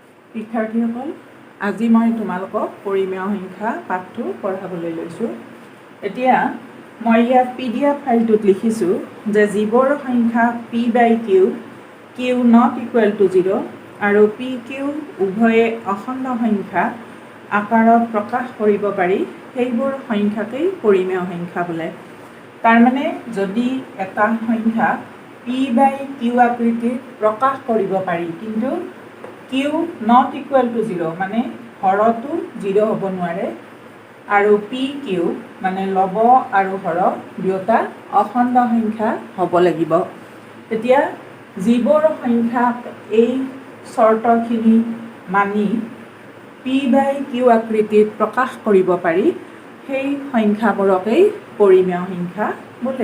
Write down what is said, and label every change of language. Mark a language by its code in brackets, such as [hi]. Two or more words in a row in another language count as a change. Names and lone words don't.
[as] শিক্ষাৰ্থীসকল, আজি মই তোমালোকক পৰিমেয় সংখ্যা পাঠটো পঢ়াবলৈ লৈছোঁ। এতিয়া মই ইয়াত PDF ফাইলটোত লিখিছোঁ যে যিবোৰ সংখ্যা P/Q [en] not equal to 0 [as] আৰু PQ উভয়ে অখণ্ড সংখ্যা আকাৰত প্ৰকাশ কৰিব পাৰি সেইবোৰ সংখ্যাকেই পৰিমেয় সংখ্যা বোলে। তাৰমানে যদি এটা সংখ্যা P/Q আকৃতিত প্ৰকাশ কৰিব পাৰি কিন্তু Q [en] not equal to 0 [as] মানে হৰটো 0 হ'ব নোৱাৰে আৰু PQ মানে লব আৰু হৰ দুয়োটা অখণ্ড সংখ্যা হ'ব লাগিব। এতিয়া যিবোৰ সংখ্যাক এই চৰ্তখিনি মানি P/Q আকৃতিত প্ৰকাশ কৰিব পাৰি সেই সংখ্যাবোৰকেই পৰিমেয় সংখ্যা বোলে।